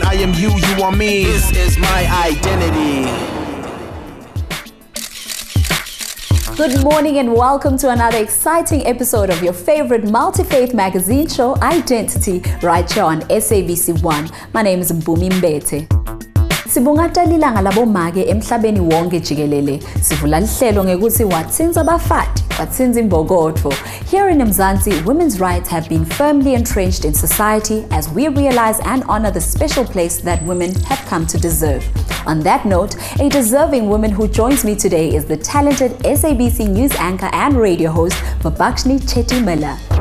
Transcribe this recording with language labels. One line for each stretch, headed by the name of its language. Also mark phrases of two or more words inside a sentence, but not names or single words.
English: I am you, you are me. This is my identity. Good morning and welcome to another exciting episode of your favorite multi-faith magazine show, Identity, right here on SABC 1. My name is Mpumi Mbethe.
Swati: Sibungata lilanga labomake emhlabeni wonke jikelele. Sivula lihlelo ngekuthi watsinza abafati, watsinza imbokotho.
English: Here in Mzansi, women's rights have been firmly entrenched in society as we realize and honor the special place that women have come to deserve. On that note, a deserving woman who joins me today is the talented SABC News anchor and radio host, Vipakshni Chetty-Miller.